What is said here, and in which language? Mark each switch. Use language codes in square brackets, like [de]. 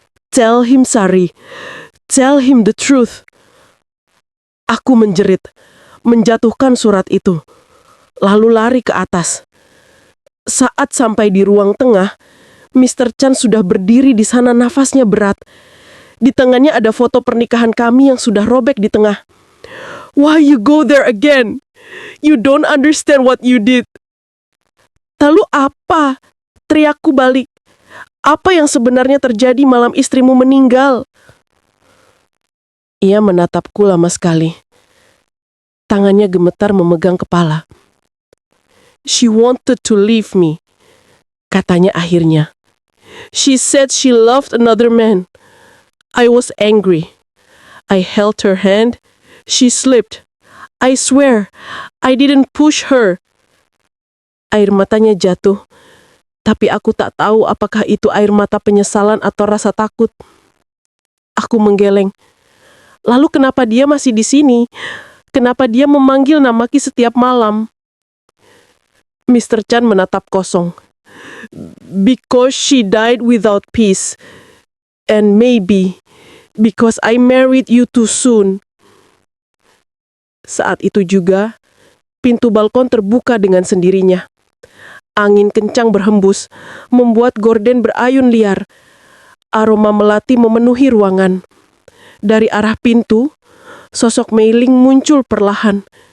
[en] "Tell him, Sari. Tell him the truth." [id] Aku menjerit, menjatuhkan surat itu, lalu lari ke atas. Saat sampai di ruang tengah, Mr. Chan sudah berdiri di sana, nafasnya berat. Di tangannya ada foto pernikahan kami yang sudah robek di tengah. [en] "Why you go there again? You don't understand what you did." [id] "Lalu apa?" teriakku balik. "Apa yang sebenarnya terjadi malam istrimu meninggal?" Ia menatapku lama sekali. Tangannya gemetar memegang kepala. [en] "She wanted to leave me," [id] katanya akhirnya. [en] "She said she loved another man. I was angry. I held her hand. She slipped. I swear, I didn't push her." [id] Air matanya jatuh, tapi aku tak tahu apakah itu air mata penyesalan atau rasa takut. Aku menggeleng. "Lalu kenapa dia masih di sini? Kenapa dia memanggil namaki setiap malam?" Mr. Chan menatap kosong. [en] Because she died without peace. And maybe because I married you too soon. [id] Saat itu juga, pintu balkon terbuka dengan sendirinya. Angin kencang berhembus, membuat gorden berayun liar. Aroma melati memenuhi ruangan. Dari arah pintu, sosok Mei Ling muncul perlahan.